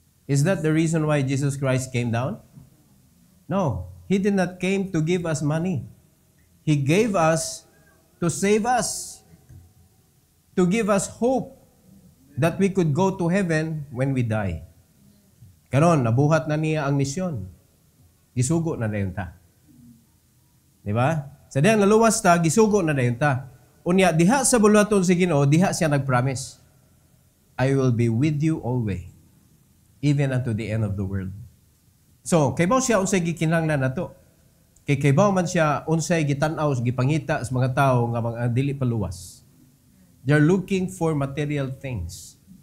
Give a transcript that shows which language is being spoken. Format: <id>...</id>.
<en>Is that the reason why Jesus Christ came down? No. He did not came to give us money. He gave us to save us, to give us hope that we could go to heaven when we die.</en> <ceb>Karon, nabuhat na niya ang misyon. Gisugo na dayon ta. Di ba? Sa diyang naluwas ta, gisugo na dayon ta. Unya, diha sa buluhaton si Ginoo, diha siya nag-promise,</ceb> <en>I will be with you always, even unto the end of the world.</en> <ceb>So, kaybaw siya unsay gikinahanglan nato. Kaybaw man siya unsay gitan-aw, gipangita sa mga tao nga mga dili paluwas.</ceb> <en>They're looking for material things.</en>